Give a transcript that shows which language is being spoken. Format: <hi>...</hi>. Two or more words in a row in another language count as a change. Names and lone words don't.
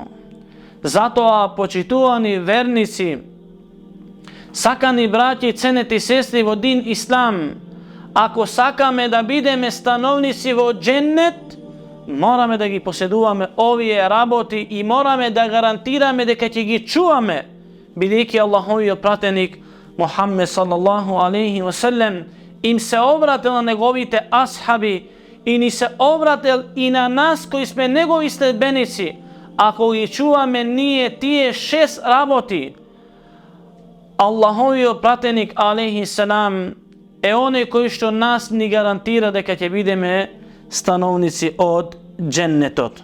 <mk>Затоа, почитувани верници, сакани браќи и ценети сестри во дин Ислам, ако сакаме да бидеме становници во дженнет, мораме да ги поседуваме овие работи и мораме да гарантираме дека ќе ги чуваме, бидејќи Аллаховиот пратеник Мухаммед</mk> <ar>صلى الله عليه وسلم</ar> <mk>им се обратил на неговите асхаби и ни се обратил и на нас кои сме негови следбеници. Ако ги чуваме ние тие 6 работи, Аллаховиот пратеник</mk> <ar>عليه السلام</ar> <mk>е оној кој што нас ни гарантира дека ќе бидеме становници од дженнетот.</mk>